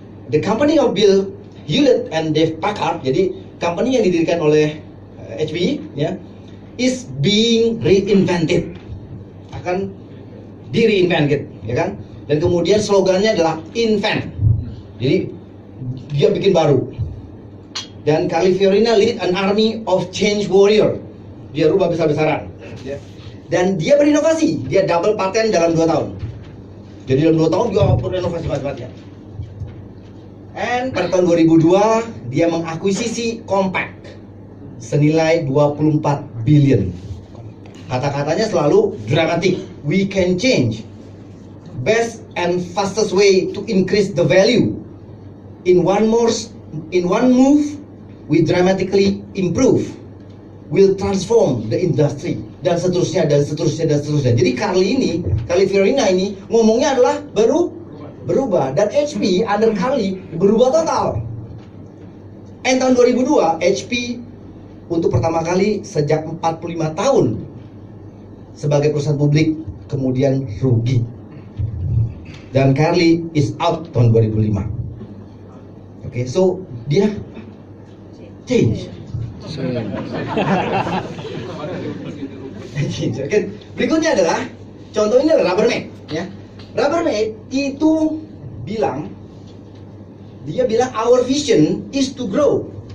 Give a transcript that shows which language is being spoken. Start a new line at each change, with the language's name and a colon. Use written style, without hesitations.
English: The company of Bill Hewlett and Dave Packard,
Indonesian: jadi company yang didirikan oleh HP, ya,
English: is being reinvented,
Indonesian: akan di-reinvented, ya kan? Dan kemudian slogannya adalah invent. Jadi dia bikin baru. Dan
English: Carly Fiorina lead an army of change warrior.
Indonesian: Dia rubah besar-besaran. Dan dia berinovasi, dia double patent dalam 2 tahun. Jadi dalam 2 tahun dia berinovasi banget-banget ya. And pada tahun 2002 dia mengakuisisi Compaq senilai 24 billion. Kata-katanya selalu dramatic.
English: We can change. Best and fastest way to increase the value. In one move, we dramatically improve. Will transform the industry.
Indonesian: Dan seterusnya. Jadi Carly Fiorina ini ngomongnya adalah berubah. Dan HP under Carly berubah total. And tahun 2002 HP untuk pertama kali sejak 45 tahun sebagai perusahaan publik kemudian rugi. Dan Carly
English: is out
Indonesian: tahun 2005. Oke, so dia change. Oke, berikutnya adalah contoh ini adalah Rubbermaid, ya. Rubbermaid itu dia bilang
English: our vision is to grow.